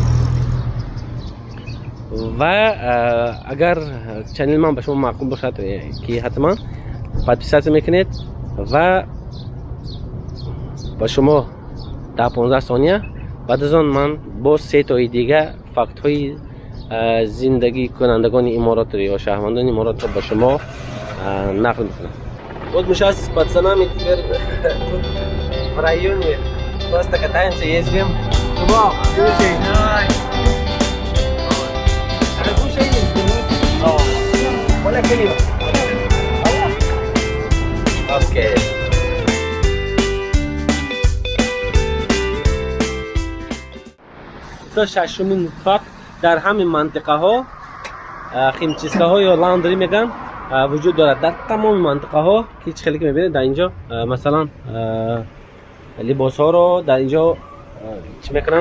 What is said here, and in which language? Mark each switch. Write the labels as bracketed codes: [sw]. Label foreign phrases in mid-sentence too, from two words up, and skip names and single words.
[tg] و اگر چنل من به شما معقول باشد که حتما پادپیسات میکنید و با شما در 15 ثانیه بعد از آن من با 3 تا دیگه فکت های زندگی کنندگان امارات یا شهروندان امارات رو به شما نقل میکنم. [ru] Вот мы сейчас с пацанами теперь тут в районе просто катаемся, ездим. Чувак, слушай, давай. Окей. [tg] تا ششمین فکت در همین منطقه ها خیمچیسته ها یا لاندری میگن وجود دارد در تمام منطقه ها که خیلی که میبینید. در اینجا مثلا لباس ها رو در اینجا چی میکنن؟